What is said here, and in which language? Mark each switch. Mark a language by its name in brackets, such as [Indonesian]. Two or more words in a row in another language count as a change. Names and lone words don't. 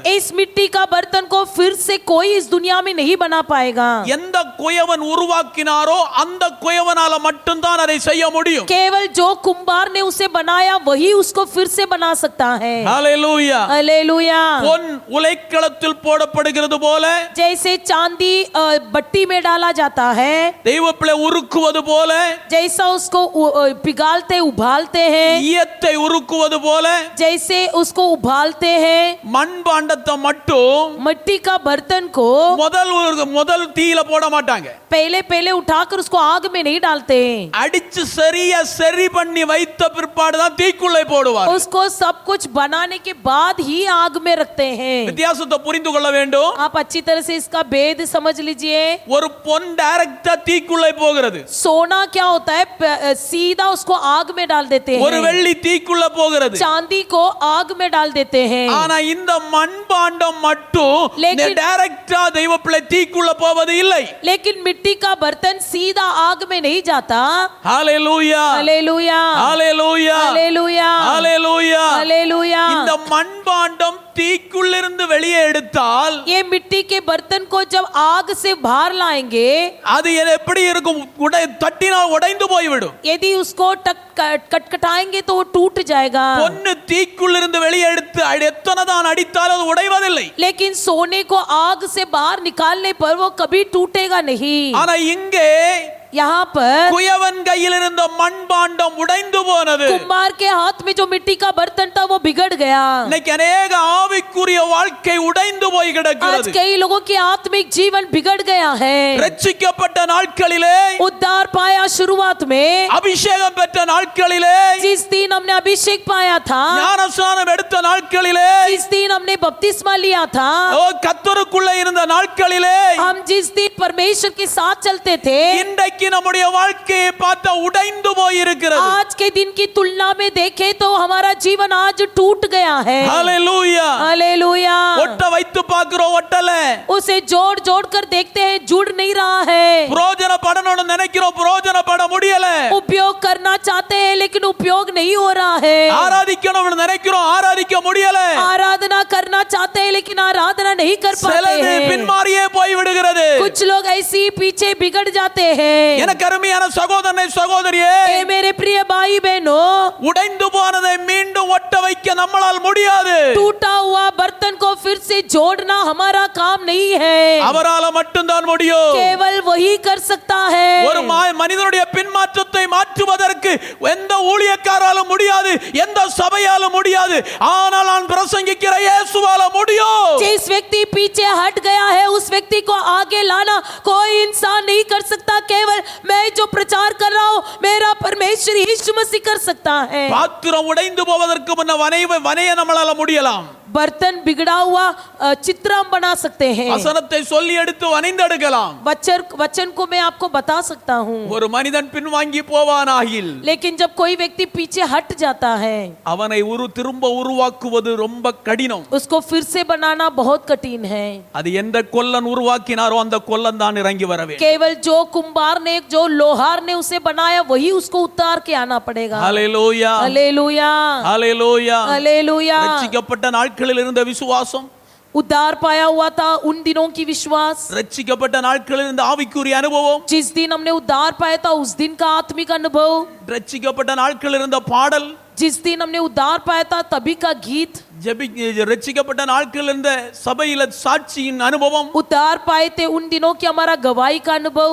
[Hindi] इस मिट्टी का बर्तन को फिर से कोई इस दुनिया में नहीं बना पाएगा. [Tamil] எந்த குயவன் உருவாக்கினாரோ அந்த குயவனால மட்டும்தான் அதை செய்ய முடியும். [Hindi] केवल जो कुम्हार ने उसे बनाया वही उसको फिर से बना सकता है. [Tamil] ஹalleluya. [Hindi] हालेलुया. [Tamil] பொன் உலைக்களத்தில் போடப்படுகிறது போல, [Hindi] जैसे चांदी भट्टी में डाला जाता है, [Tamil] தெய்வப்பிள்ளை உருக்குவது போல, [Hindi] जैसा उसको पिघालते उबालते हैं, [Tamil] ஈயத்தை உருக்குவது போல, [Hindi] जैसे उसको उबालते हैं, [Tamil] மண்பாண்டத்தை மட்டும் [Hindi] मिट्टी का बर्तन को [Tamil] முதல் தீயில போட மாட்டாங்க. [Hindi] पहले उठाकर उसको आग में नहीं डालते. [Tamil] அடிச்சு சரியா சரி பண்ணி வைத்த பிற்பாடு தான் தீக்குள்ளே போடுவார். [Hindi] उसको सब कुछ बनाने के बाद ही आग में रखते हैं. [Tamil] வித்தியாசத்தை புரிந்து கொள்ள வேண்டும். [Hindi] आप अच्छी तरह से इसका भेद समझ लीजिए. [Tamil] ஒரு பொன் டைரக்டா தீக்குள்ளே போகிறது. [Hindi] सोना क्या होता है, सीधा उसको आग में डाल देते [Tamil] ஒரு [Hindi] हैं. [Tamil] வெள்ளி தீக்குள்ள போகிறது. [Hindi] चांदी को आग में डाल देते हैं. [Tamil] ஆனா இந்த மண்பாண்டம் மட்டும் [Hindi] लेकिन- [Tamil] டைரக்டா தெய்வப்பிள்ளை தீக்குள்ள போவது இல்லை. [Hindi] लेकिन मिट्टी का बर्तन सीधा आग में नहीं जाता. [Tamil] ஹalleluya. [Hindi] हालेलुया. [Tamil] ஹalleluya. [Hindi] हालेलुया. [Tamil] ஹalleluya. [Hindi] हालेलुया. [Tamil] இந்த மண்பாண்டம் தீக்குள்ளிருந்து வெளியே எடுத்தால் [Hindi] ये मिट्टी के बर्तन को जब आग से बाहर लाएंगे, [Tamil] அது எப்படி இருக்கும்? தட்டினால் உடைந்து போய்விடும். [Hindi] यदि उसको कटकटाएंगे तो वो टूट जाएगा। [Tamil] பொன்னு தீக்குள்ளிருந்து வெளியே எடுத்து எத்தனை தான் அடித்தாலும் அது உடைவதில்லை. [Hindi] लेकिन सोने को आग से बाहर निकालने पर वो कभी टूटेगा नहीं। [Tamil] ஆனா இங்கே [Hindi] यहाँ पर [Tamil] குயவன் கையில் இருந்த மண்பாண்டம் உடைந்து போனது. [Hindi] कुम्हार के हाथ में जो मिट्टी का बर्तन था वो बिगड़ गया। [Tamil] இன்னைக்கு अनेक ஆவிக்குரிய வாழ்க்கை உடைந்து போய் [Hindi] आज [Tamil] கிடக்கிறது. [Hindi] कई लोगों की आत्मिक जीवन बिगड़ गया है। [Tamil] ரட்சிக்கப்பட்ட நாட்களிலே, [Hindi] उद्धार पाया शुरुआत में, [Tamil] அபிஷேகம் பெற்ற நாட்களிலே, [Hindi] जिस दिन हमने अभिषेक पाया था, [Tamil] ஞானஸ்நானம் எடுத்த நாட்களிலே, [Hindi] जिस दिन हमने बपतिस्मा लिया था, [Tamil] கர்த்தருக்குள்ள இருந்த நாட்களிலே, [Hindi] हम जिस दिन परमेश्वर के साथ चलते थे, [Tamil] இன்றைக்கு நம்முடைய வாழ்க்கையை பார்த்தா உடைந்து போய் இருக்கிறது. [Hindi] आज के दिन की तुलना में देखें तो हमारा जीवन आज टूट गया है। [Tamil] ஹalleluya. [Hindi] हालेलुया। [Tamil] ஒட்ட வைத்து பார்க்கிறோம், ஒட்டல. [Hindi] उसे जोड़ जोड़ कर देखते हैं, जुड़ नहीं रहा है। [Tamil] பிரயோஜனப்படணும்னு நினைக்கிறோம், பிரயோஜனப்பட முடியல. [Hindi] उपयोग करना चाहते हैं लेकिन उपयोग नहीं हो रहा है। [Tamil] ஆராதிக்கணும்னு நினைக்கிறோம், ஆராதிக்க முடியல. [Hindi] आराधना करना चाहते हैं लेकिन आराधना नहीं कर पाते [Tamil] சிலது [Hindi] हैं। [Tamil] பின்மாறியே போய் விடுகிறது. [Hindi] कुछ लोग ऐसे ही पीछे बिगड़ जाते हैं। [Tamil] எனக்கு அருமையான சகோதரனே, சகோதரியே, [Hindi] ए मेरे प्रिय भाई बहनों, [Tamil] உடைந்து போனதை மீண்டும் ஒட்ட வைக்க நம்மால் முடியாது. [Hindi] टूटा हुआ बर्तन को फिर से जोड़ना हमारा काम नहीं है, [Tamil] அவரால மட்டும்தான் முடியும். [Hindi] केवल वही कर सकता है। [Tamil] ஒரு மனிதனுடைய பின்மாற்றத்தை மாற்றுவதற்கு எந்த ஊழியக்காராலும் முடியாது, எந்த சபையாலும் முடியாது. ஆனால் நான் பிரசங்கிக்கிற இயேசுவால முடியும். [Hindi] जिस व्यक्ति पीछे हट गया है उस व्यक्ति को आगे लाना कोई इंसान नहीं कर सकता, केवल मैं जो प्रचार कर रहा हूं मेरा परमेश्वर यीशु मसीह कर सकता है। [Tamil] பாத்திரம் உடைந்து போவதற்கு முன்ன வனைய நம்மளால முடியலாம். [Hindi] बर्तन बिगड़ा हुआ चित्र हम बना सकते हैं। [Tamil] வசனத்தை சொல்லி எடுத்து வனைந்தெடுக்கலாம். [Hindi] वचन को मैं आपको बता सकता हूँ। [Tamil] ஒரு மனிதன் பின்வாங்கி போவானாகில், [Hindi] लेकिन जब कोई व्यक्ति पीछे हट जाता है [Tamil] அவனை திரும்ப உருவாக்குவது ரொம்ப கடினம். [Hindi] उसको फिर से बनाना बहुत कठिन है। [Tamil] அது எந்த கொல்லன் உருவாக்கினாரோ அந்த கொல்லன் தான் இறங்கி வர வேண்டும். [Hindi] केवल जो कुंभार ने, जो लोहार ने उसे बनाया वही उसको उतार के आना पड़ेगा। [Tamil] ஹalleluya. [Hindi] हालेलुया। [Tamil] ஹalleluya. [Hindi] हालेलुया। [Tamil] ரட்சிக்கப்பட்ட நாட்களில் இருந்த விசுவாசம், [Hindi] उद्धार पाया हुआ था उन दिनों की विश्वास, [Tamil] ரட்சிக்கப்பட்ட நாட்களில் இருந்த ஆவிக்குரிய அனுபவம், [Hindi] जिस दिन हमने उद्धार पाया था उस दिन का आत्मिक अनुभव, [Tamil] ரட்சிக்கப்பட்ட நாட்களில் இருந்த பாடல், [Hindi] जिस दिन हमने उद्धार पाया था तभी का गीत, [Tamil] ரட்சிக்கப்பட்ட நாட்களில் இருந்த சபையில சாட்சியின் அனுபவம், [Hindi] उद्धार पाए थे उन दिनों की हमारा गवाही का अनुभव